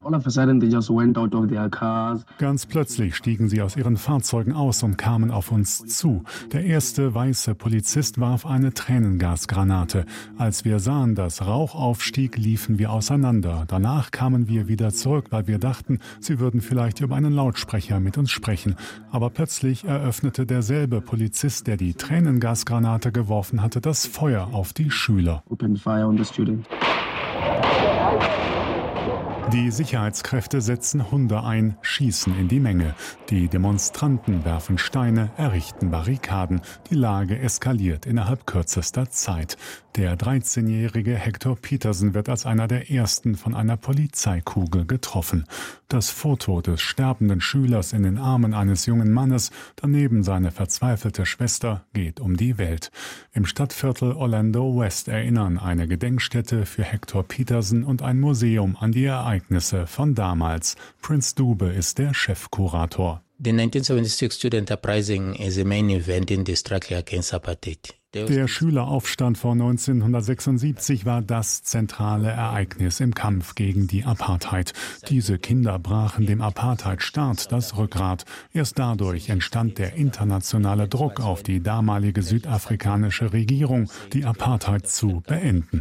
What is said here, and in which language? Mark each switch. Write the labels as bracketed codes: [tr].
[en] All of a sudden they just went out of their cars. [de] Ganz plötzlich stiegen sie aus ihren Fahrzeugen aus und kamen auf uns zu. Der erste weiße Polizist warf eine Tränengasgranate. Als wir sahen, dass Rauch aufstieg, liefen wir auseinander. Danach kamen wir wieder zurück, weil wir dachten, sie würden vielleicht über einen Lautsprecher mit uns sprechen. Aber plötzlich eröffnete derselbe Polizist, der die Tränengasgranate geworfen hatte, das Feuer auf die Schüler. [en] Open fire on the student. [de] Die Sicherheitskräfte setzen Hunde ein, schießen in die Menge. Die Demonstranten werfen Steine, errichten Barrikaden. Die Lage eskaliert innerhalb kürzester Zeit. Der 13-jährige Hector Petersen wird als einer der ersten von einer Polizeikugel getroffen. Das Foto des sterbenden Schülers in den Armen eines jungen Mannes, daneben seine verzweifelte Schwester, geht um die Welt. Im Stadtviertel Orlando West erinnern eine Gedenkstätte für Hector Petersen und ein Museum an die Ereignisse von damals. Prinz Dube ist der Chefkurator. [en] The 1976 Student Uprising is the main event in the struggle against apartheid. [de] Der Schüleraufstand von 1976 war das zentrale Ereignis im Kampf gegen die Apartheid. Diese Kinder brachen dem Apartheid-Staat das Rückgrat. Erst dadurch entstand der internationale Druck auf die damalige südafrikanische Regierung, die Apartheid zu beenden.